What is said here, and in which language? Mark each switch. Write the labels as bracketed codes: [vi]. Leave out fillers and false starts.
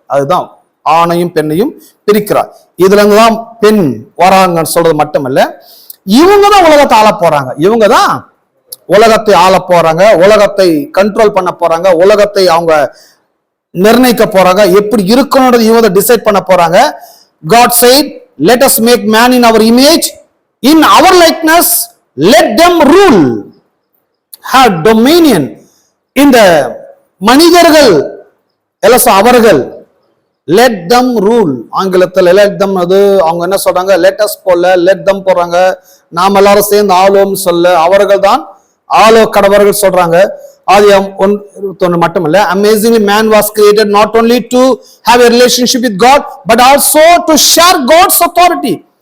[ta] அதுதான் ஆணையும் பெண்ணையும் பிரிக்கிறார். இதுல இருந்துதான் பெண் வராங்கன்னு சொல்றது மட்டுமல்ல, இவங்க தான் உலகத்தை ஆள போறாங்க. இவங்க தான் உலகத்தை ஆள போறாங்க, உலகத்தை கண்ட்ரோல் பண்ண போறாங்க, உலகத்தை அவங்க நிர்ணயிக்க போறாங்க. எப்படி இருக்கணும்ன்றது இவங்க டிசைட் பண்ண போறாங்க. [en] God said, let us make man in our image, in our likeness, let them rule, have dominion. [ta] இந்த மனிதர்கள் எல்லாம் அவர்கள் [en] let them rule. [ta] ஆங்கிலத்தில் [en] let them, [ta] அது அவங்க என்ன சொல்றாங்க, [en] let us [ta] போல let them போறாங்க. நாம் எல்லாரும் சேர்ந்து ஆலோம் சொல்ல அவர்கள் தான் ஆலோ கடவர்கள் சொல்றாங்க. ஆதியாகமம் 1:21 மட்டுமல்ல, [en] amazingly man was created not only to have a relationship with God but also to share God's authority.